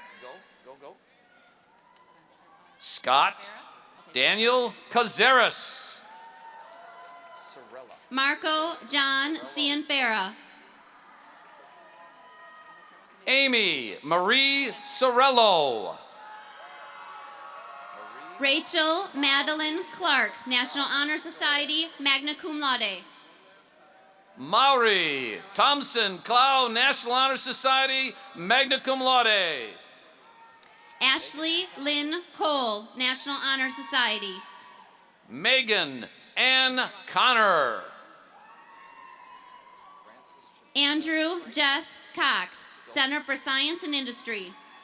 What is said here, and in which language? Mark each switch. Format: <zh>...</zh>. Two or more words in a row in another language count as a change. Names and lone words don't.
<en>Scott Daniel Cazares. Marco John Cianfera. Amy Marie Sorello. Rachel Madeline Clark, National Honor Society,</en> <la>magna cum laude.</la> <en>Maury Thompson Clow, National Honor Society,</en> <la>magna cum laude.</la> <en>Ashley Lynn Cole, National Honor Society. Megan Ann Connor. Andrew Jess Cox, Center for Science and Industry.</en>